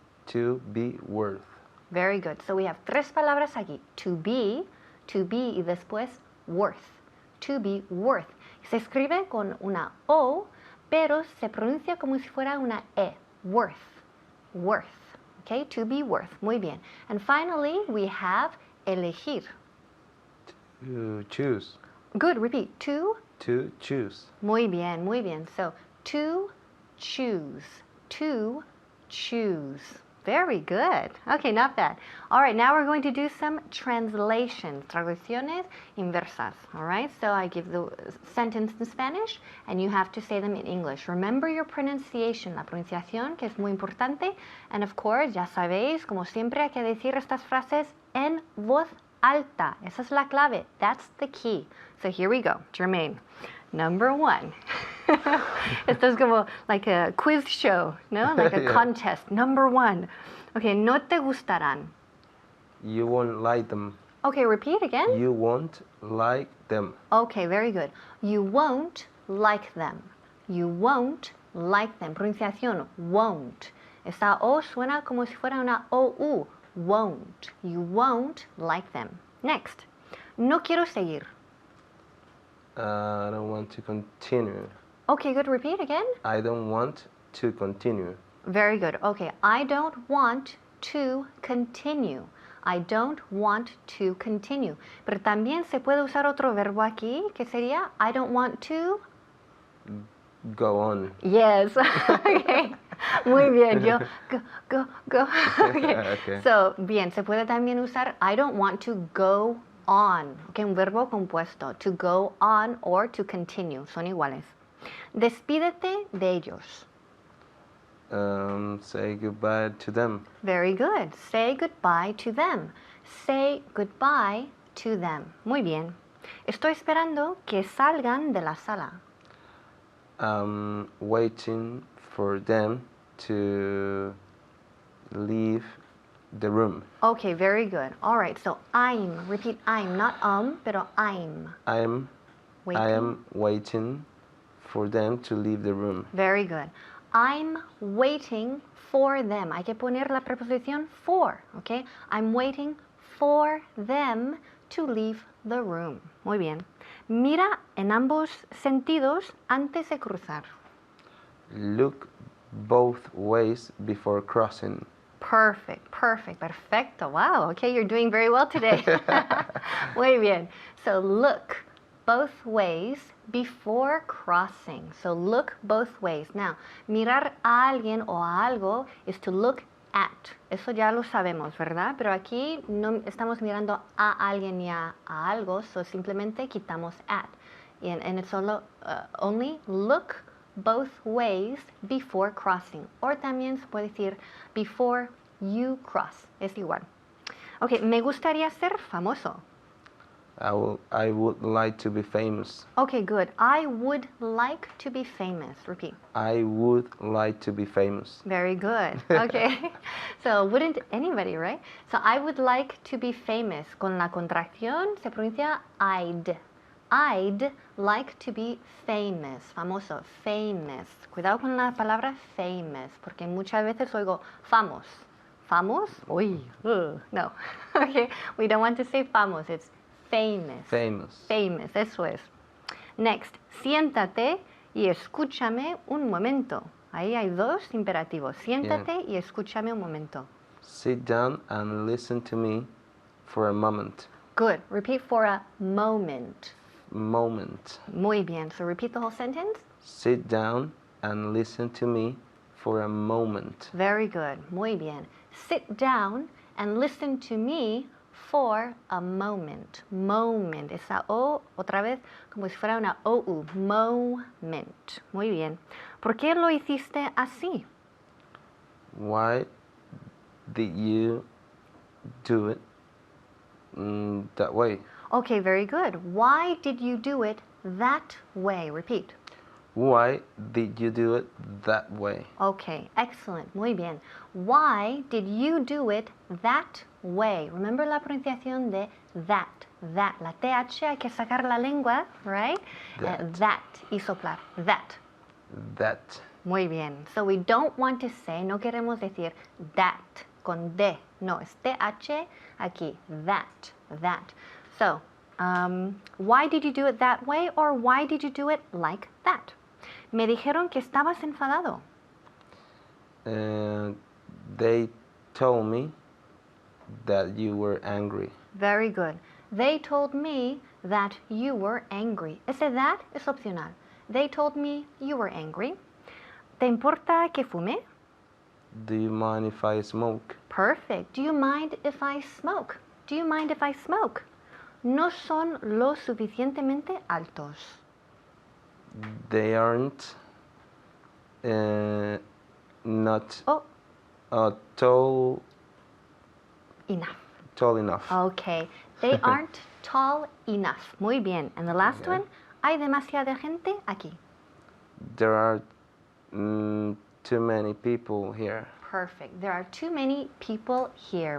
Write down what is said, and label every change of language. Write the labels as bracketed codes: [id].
[en] To be worth. Very good. So we have [es] tres palabras aquí. [en] To be [es] y después [en] worth. To be worth. [es] Se escribe con una O, pero se pronuncia como si fuera una E. [en] Worth. Worth. Okay, to be worth. [es] Muy bien. [en] And finally, we have elegir. To choose. Good. Repeat. To. To choose. Muy bien, muy bien. So, to choose. To choose. Very good. Okay, not bad. All right, now we're going to do some translations. [es] Traducciones inversas. [en] All right, so I give the sentence in Spanish and you have to say them in English. Remember your pronunciation, [es] la pronunciación, que es muy importante. [en] And of course, [es] ya sabéis, como siempre, hay que decir estas frases en voz alta. Esa es la clave. [en] That's the key. So here we go. Jermaine, number one. [es] Esto es como [en] like a quiz show, no? Like a Yeah. contest. Number one. Okay, [es] no te gustarán. [en] You won't like them. Okay, repeat again. You won't like them. Okay, very good. You won't like them. You won't like them. [es] Pronunciación, won't. Esa O suena como si fuera una OU. [en] Won't. You won't like them. Next. [es] No quiero seguir. [en] I don't want to continue. Okay, good. Repeat again. I don't want to continue. Very good. Okay, I don't want to continue. I don't want to continue. [es] Pero también se puede usar otro verbo aquí, que sería [en] I don't want to. Go on. Yes. Okay. [es] Muy bien. [en] Yo go. Okay. Okay. [es] So, bien, se puede también usar [en] I don't want to go on. [es] Okay, un verbo compuesto. [en] To go on or to continue. [es] Son iguales. Despídete de ellos. [en] Say goodbye to them. Very good. Say goodbye to them. Say goodbye to them. [es] Muy bien. Estoy esperando que salgan de la sala. [en] Waiting for them to leave the room. Okay, very good. All right, so I'm. Repeat I'm, not pero I'm. I am waiting for them to leave the room. Very good. I'm waiting for them. [es] Hay que poner la preposición for, okay? [en] I'm waiting for them to leave the room. [es] Muy bien. Mira en ambos sentidos antes de cruzar. [en] Look both ways before crossing. Perfect, perfect, perfecto. Wow, okay, you're doing very well today. [es] Muy bien. [en] So look both ways before crossing. So look both ways. Now, [es] mirar a alguien o a algo [en] is to look at. [es] Eso ya lo sabemos, ¿verdad? Pero aquí no estamos mirando a alguien ni a algo, so simplemente quitamos at. [en] And it's solo, only look both ways before crossing. [es] Or también se puede decir [en] before you cross. [es] Es igual. Ok, me gustaría ser famoso. [en] I would like to be famous. Okay, good. I would like to be famous. Repeat. I would like to be famous. Very good. Okay. So, wouldn't anybody, right? So, I would like to be famous. [es] Con la contracción se pronuncia I'd. [en] I'd like to be famous. [es] Famoso. Famous. Cuidado con la palabra famous, porque muchas veces oigo famos. Famos? Uy. No. Okay. [en] We don't want to say famos. It's famous. Famous. [es] Famous, eso es. Next, siéntate y escúchame un momento. Ahí hay dos imperativos. Siéntate y escúchame un momento. [en] Sit down and listen to me for a moment. Good. Repeat for a moment. Moment. [es] Muy bien. [en] So repeat the whole sentence. Sit down and listen to me for a moment. Very good. [es] Muy bien. [en] Sit down and listen to me for a moment. Moment. [es] Esa O, otra vez, como si fuera una OU. Moment. Muy bien. ¿Por qué lo hiciste así? [en] Why did you do it that way? Okay, very good. Why did you do it that way? Repeat. Why did you do it that way? Okay, excellent. [es] Muy bien. [en] Why did you do it that way? [es] Remember la pronunciación de that. That. La TH hay que sacar la lengua, right? That. Y soplar. That. [en] That. [es] Muy bien. [en] So we don't want to say, [es] no queremos decir [en] that con D. [es] No, es TH aquí. That. That. [en] So, why did you do it that way or why did you do it like that? [es] Me dijeron que estabas enfadado. [en] They told me that you were angry. Very good. They told me that you were angry. [es] Ese that es opcional. [en] They told me you were angry. [es] ¿Te importa que fume? [en] Do you mind if I smoke? Perfect. Do you mind if I smoke? Do you mind if I smoke? [es] No son lo suficientemente altos. [en] They aren't not tall enough. Okay. They aren't tall enough. [es] Muy bien. [en] And the last one, [es] hay demasiada gente aquí. [en] There are too many people here. Perfect. There are too many people here.